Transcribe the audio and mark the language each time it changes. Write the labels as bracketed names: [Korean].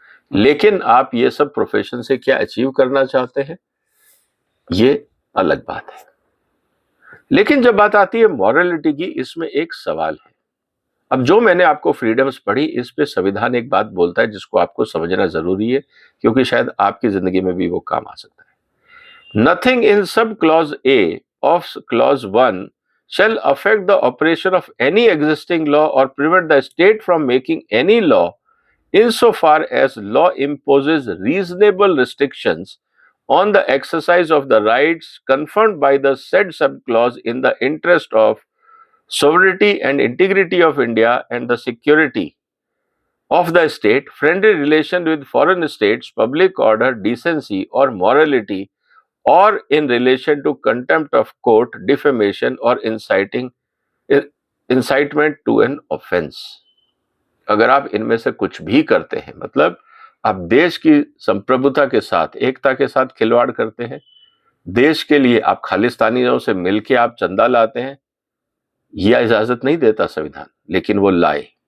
[Hindi] लेकिन आप ये सब प्रोफेशन से क्या अचीव करना चाहते हैं, ये अलग बात है। लेकिन जब बात आती है मॉरलिटी की, इसमें एक सवाल है। अब जो मैंने आपको फ्रीडम्स पढ़ी, इस पे संविधान एक बात बोलता है जिसको आपको समझना जरूरी है, क्योंकि शायद आपकी जिंदगी में भी वो काम आ सकता है। [English] Nothing in subclause a of clause 1 shall affect the operation of any existing law or prevent the state from making any law insofar as law imposes reasonable restrictions on the exercise of the rights conferred by the said subclause in the interest of sovereignty and integrity of India and the security of the state, friendly relation with foreign states, public order, decency or morality, or in relation to contempt of court, defamation or incitement to an offense। [Hindi] अगर आप इनमें से कुछ भी करते हैं, मतलब आप देश की संप्रभुता के साथ, एकता के साथ खिलवाड़ करते हैं, देश के लिए आप खालिस्तानियों से मिलके आप चंदा लाते हैं, यह इजाजत नहीं देता संविधान, लेकिन वो लाए।